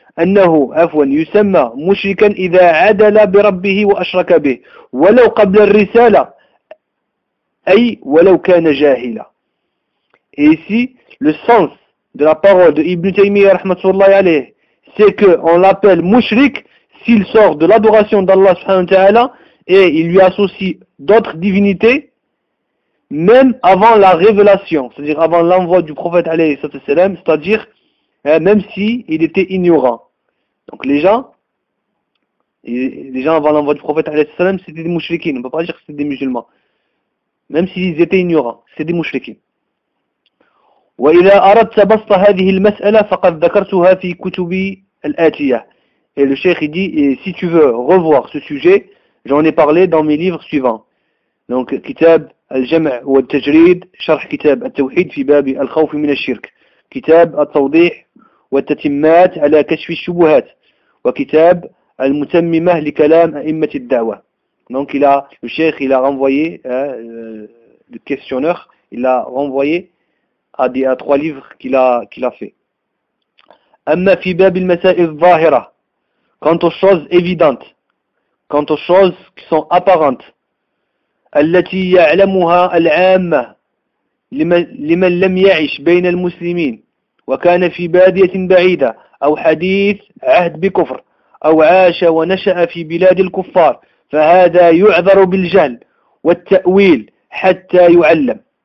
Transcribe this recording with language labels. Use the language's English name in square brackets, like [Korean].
[Arabic] أنه عفوا يسمى مشركا إذا عدل بربه وأشرك به ولو قبل الرسالة أي ولو كان جاهلا. [French] Et ici, le sens de la parole de Ibn Taymiyyah rahmatullahi alayh, c'est qu'on l'appelle mushrik s'il sort de l'adoration d'Allah subhanahu wa ta'ala et il lui associe d'autres divinités même avant la révélation, c'est-à-dire avant l'envoi du prophète alayhi sallam, c'est-à-dire même s'il était ignorant. Donc les gens avant l'envoi du prophète alayhi salam, c'était des mouchriquins. On ne peut pas dire que c'était des musulmans. Même s'ils étaient ignorants, c'est des mouchriquins. [Arabic] وَإِذَا أَرَدْتَ بَسْطَ هَذِهِ الْمَسْأَلَةِ فَقَدْ ذَكَرْتُهَا فِي كُتُبِ الْآتِيَةِ. [French] Et le cheikh dit, et si tu veux revoir ce sujet, j'en ai parlé dans mes livres suivants. Donc, Kitab al-Jam' wal-Tajrid, Sharh Kitab al-Tawhid fi babi al-Khawfi min al-Shirk. [Arabic] كتاب التوضيح والتتمات على كشف الشبهات وكتاب المتممة لكلام أئمة الدعوة. [French] Donc il a, le cheikh il a renvoyé le questionneur, il a renvoyé à trois livres qu'il a fait. [Arabic] أما في باب المسائل الظاهرة [French] quant aux choses évidentes, quant aux choses qui sont apparentes, [Arabic] التي يعلمها العامة لمن لم يعش بين المسلمين وكان في بادية بعيدة أو حديث عهد بكفر أو عاش ونشأ في بلاد الكفار فهذا يعذر بالجهل والتأويل حتى يعلم.